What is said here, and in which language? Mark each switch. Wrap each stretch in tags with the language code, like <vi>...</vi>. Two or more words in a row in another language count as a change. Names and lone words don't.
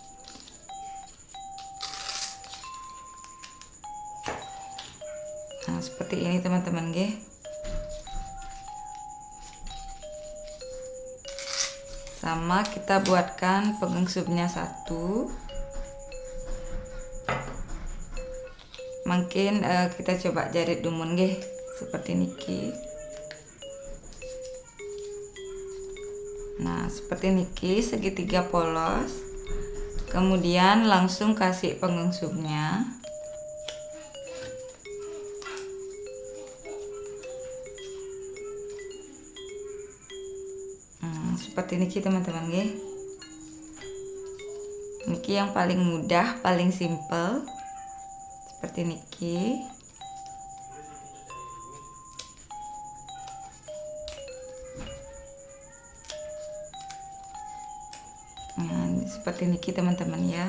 <id>Nah, seperti ini teman-teman nggih. Sama kita buatkan pengengsupnya 1. Mungkin kita coba jarit</id> <ban>dumun nggih</ban> <id>seperti niki. Nah, seperti niki segitiga polos. Kemudian langsung kasih pengengsupnya. Seperti niki teman-teman nggih. Niki yang paling mudah, paling simple. Seperti niki. Nah, seperti niki teman-teman ya.</id>